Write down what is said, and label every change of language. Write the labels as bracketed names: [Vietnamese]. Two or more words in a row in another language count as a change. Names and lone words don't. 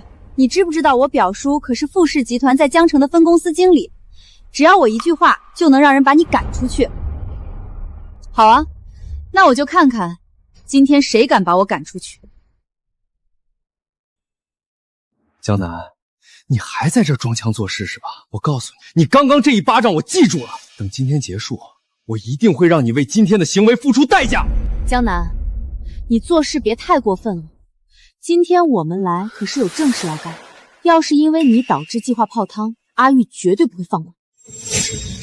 [Chinese] 你知不知道我表叔可是富氏集团在江城的分公司经理？只要我一句话，就能让人把你赶出去。好啊，那我就看看今天谁敢把我趕出去。江南，你還在這裝腔作勢是吧？我告訴你，你剛剛這一巴掌我記住了，等今天結束，我一定會讓你為今天的行為付出代價。江南，你做事別太過分了。今天我們來可是有正事要幹，要是因為你導致計劃泡湯，阿玉絕對不會放過你。